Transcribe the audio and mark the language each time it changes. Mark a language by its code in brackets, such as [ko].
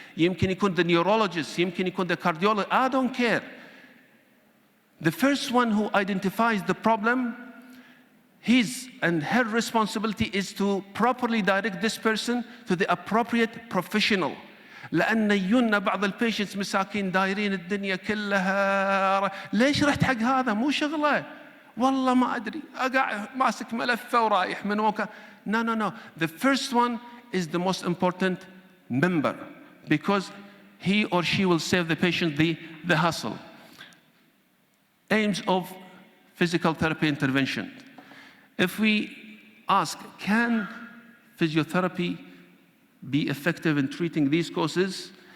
[ar] يمكن يكون [en] the neurologist, يمكن يكون the cardiologist. I don't care. The first one who identifies the problem, his and her responsibility is to properly direct this person to the appropriate professional. [ar] لأن يجونا بعض البيشنتس مساكين دايرين الدنيا كلها، ليش رحت حق هذا؟ مو شغله، والله ما أدري، أقع ماسك ملفه ورايح من وكا. [en] No. The first one is the most important member because he or she will save the patient the hassle. Aims of physical therapy intervention. If we ask, can physiotherapy be effective in treating these causes?